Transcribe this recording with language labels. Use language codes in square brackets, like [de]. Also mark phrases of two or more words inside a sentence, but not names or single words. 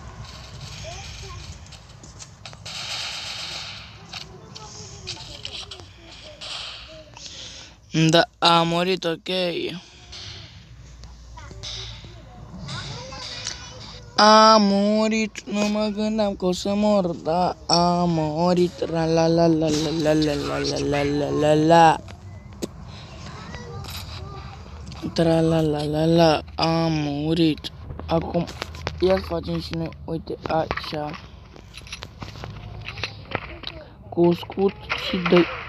[ro] Da, a murit, ok. A murit, nu mă gândeam că o să mor, da, a murit, la la la la la la la la la la la la. Tra la la la la, a murit. Acum, ia facem și noi, uite, așa. Cu scut și dă.